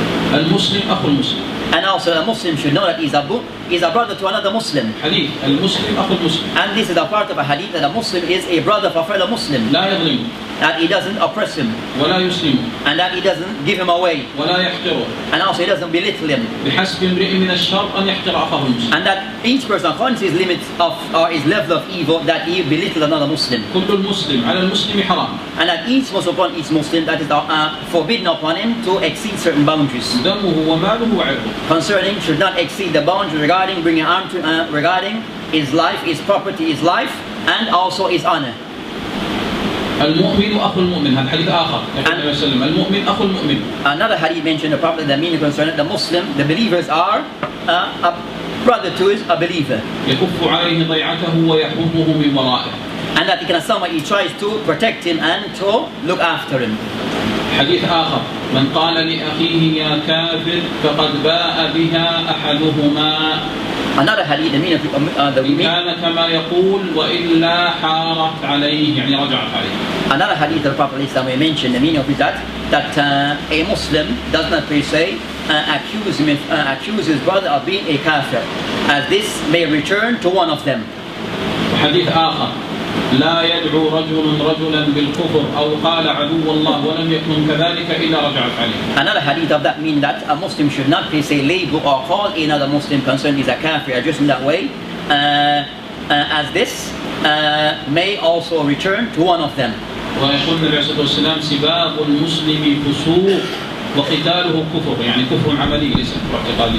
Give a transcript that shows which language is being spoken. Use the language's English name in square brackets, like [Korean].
[Arabic] المسلم أخو المسلم. [English] And also a Muslim should know that he's a brother to another Muslim. [Arabic] حديث المسلم أخو المسلم. [English] And this is a part of a hadith that a Muslim is a brother of a fellow Muslim. [Arabic] لا يظلمه. [English] That he doesn't oppress him. [Arabic] ولا يسلمه. [English] And that he doesn't give him away. [Arabic] ولا يحقره. [English] And also he doesn't belittle him. [Arabic] بحسب امرئ من الشر أن يحقر أخاه المسلم. [English] And that each person according to his limits of or his level of evil that he belittle another Muslim. [Arabic] كل المسلم على المسلم حرام. [English] And that each Muslim upon each Muslim that is forbidden upon him to exceed certain boundaries. [Arabic] دمه وماله وعرضه. [English] Concerning should not exceed the boundary regarding bringing harm to regarding his life, his property, his life, and also his honor. [Arabic] المؤمن أخو المؤمن هذا حديث آخر. المؤمن أخو المؤمن. [English] Another hadith mentioned the Prophet the meaning concerning the Muslim, the believers are a brother to a believer. [Arabic] يكف عليه ضيعته ويحفظه من ورائه. [English] And that he can someone he tries to protect him and to look after him. [Arabic] حديث آخر من قال لأخيه يا كافر فقد باء بها أحدهما [English] Another hadith, the meaning of the [Arabic] إن كان كما يقول وإلا حارت عليه يعني رجعت عليه. [English] Another hadith of the Prophet ﷺ mentioned the meaning of it that a Muslim does not per se accuse his brother of being a kafir, as this may return to one of them. [Arabic] حديث آخر لا يدعو رجل رجلا بالكفر أو قال عدو الله ولم يكن كذلك إلا رجعت عليه. [English] Another hadith of that means that a Muslim should not per se label or call another Muslim concerned is a kafir just in that way, as this may also return to one of them. [Arabic] ويقول النبي عليه الصلاة والسلام سباب المسلم فسوق وقتاله كفر يعني كفر عملي ليس كفر اعتقادي.